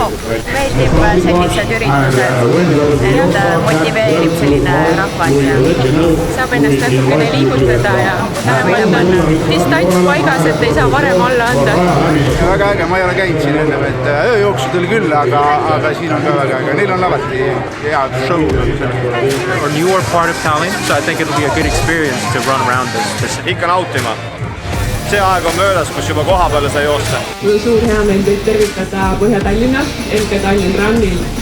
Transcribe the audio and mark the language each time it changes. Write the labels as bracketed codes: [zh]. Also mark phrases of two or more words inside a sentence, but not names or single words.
[et] Meeldib sellised üritused, et motiveerib selline rahvas ja saab ennast natukene liigutada ja vähemalt on distants paigas, et ei saa varem alla anda. Väga äge, ma ei ole käinud siin ennem, et ööjooksu tuli küll, aga siin on ka väga äge. Neil on alati head show. [en] Or newer part of Tallinn, so I think it'll be a good experience to run around this. [et] Ikka nautima. See aeg on möödas, kus juba koha peale sai joosta. Mul on suur hea meel teid tervitada Põhja-Tallinna, MK Tallinn Runil.